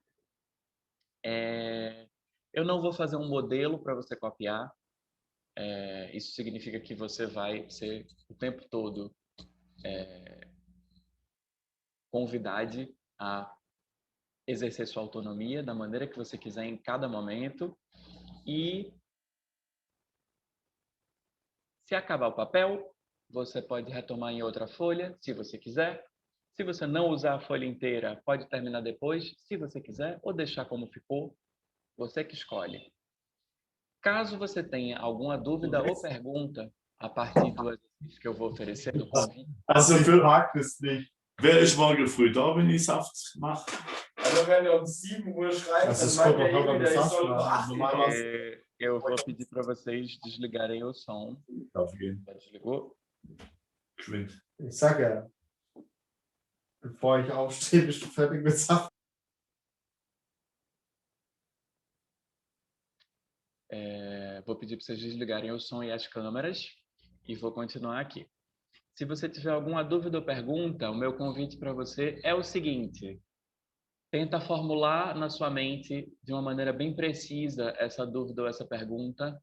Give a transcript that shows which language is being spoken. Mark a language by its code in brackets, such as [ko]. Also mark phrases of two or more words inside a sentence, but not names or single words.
[pt] Eu não vou fazer um modelo para você copiar, isso significa que você vai ser o tempo todo convidado a exercer sua autonomia da maneira que você quiser em cada momento e se acabar o papel, você pode retomar em outra folha, se você quiser. Se você não usar a folha inteira, pode terminar depois, se você quiser, ou deixar como ficou, você que escolhe. Caso você tenha alguma dúvida ou pergunta a partir do exercício que eu vou oferecer, do convite... [de] Also für Agnes nicht. Wer ist morgen früh da, wenn ich Saft mache? Also wenn ihr um 7 Uhr schreibt, dann meint ihr wieder, ich soll um 8 Uhr. [pt] Eu vou pedir para vocês desligarem o som. [de] Darf ich gehen? [pt] Desligou? [de] Geschwind. Ich sag ja, bevor ich aufstehe, bist du fertig mit Sachen. [pt] Vou pedir para vocês desligarem o som e as câmeras e vou continuar aqui. Se você tiver alguma dúvida ou pergunta, o meu convite para você é o seguinte: tenta formular na sua mente de uma maneira bem precisa essa dúvida ou essa pergunta.